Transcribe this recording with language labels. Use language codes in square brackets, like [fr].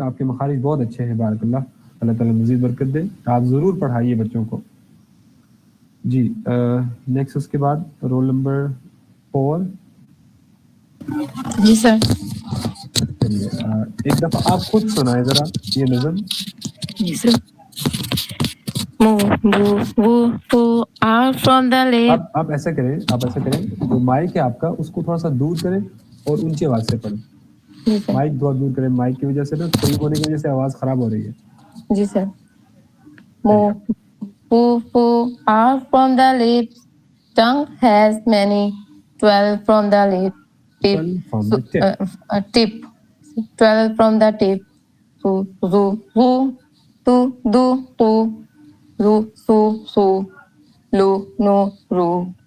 [hi] आपके मखारिज बहुत अच्छे हैं, बारकल्लाह. अल्लाह ताला मज़ीद बरकत दे. आप ज़रूर पढ़ाइए बच्चों को. जी, नेक्स्ट उसके बाद रोल नंबर 4. जी सर. चलिए, एक दफ़ा आप खुद सुनाए ज़रा ये नज़म. जी sir. [en] Mu, bu, wu, fu are from the lips. [hi] आप ऐसा करें, जो माइक है आपका उसको थोड़ा सा दूर करें और ऊंची आवाज़ से पढ़ें. जी सर. माइक बहुत दूर करें. माइक की वजह से ना करीब होने की वजह से आवाज़ ख़राब हो रही है. जी sir. [en] Mu, bu, fu are from the lips. Tongue has many 12 from the lip. Tip. 12 from the tip. Tip. 12 from the tip. Su, zu, zu, tu, du, tu, ru, su, su, lu, nu, ru.